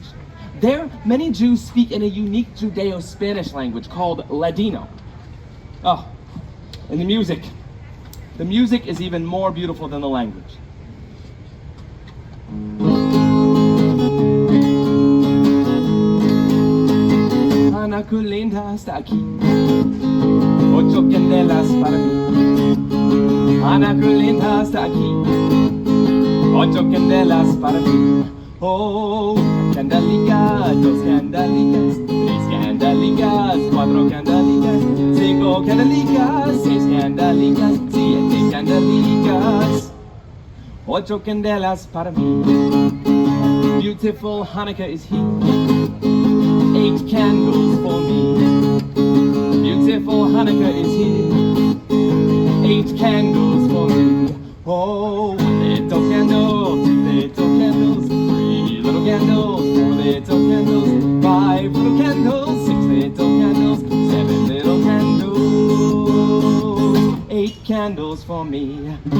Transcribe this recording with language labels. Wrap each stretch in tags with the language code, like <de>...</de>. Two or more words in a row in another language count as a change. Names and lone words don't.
<en>There, many Jews speak in a unique Judeo-Spanish language called Ladino. Oh, and the music. The music is even more beautiful than the language.</en> <lad>Hanukkah linda hasta aquí, 8 candelas para mí. Hanukkah linda hasta aquí, 8 candelas para mí. Oh, candelitas, 2 candelitas, 3 candelitas, 4 candelitas, 5 8 candelicas, 6 candelicas, 7 candelicas, 8 candelas para mí.</lad> <en>Beautiful Hanukkah is here, 8 candles for me. Beautiful Hanukkah is here, 8 candles for me. Oh, 1 little candle, 2 little candles, 3 little candles, 4 little candles, 5 little candles, 6 little candles, 7 little candles, 8 candles for me.</en>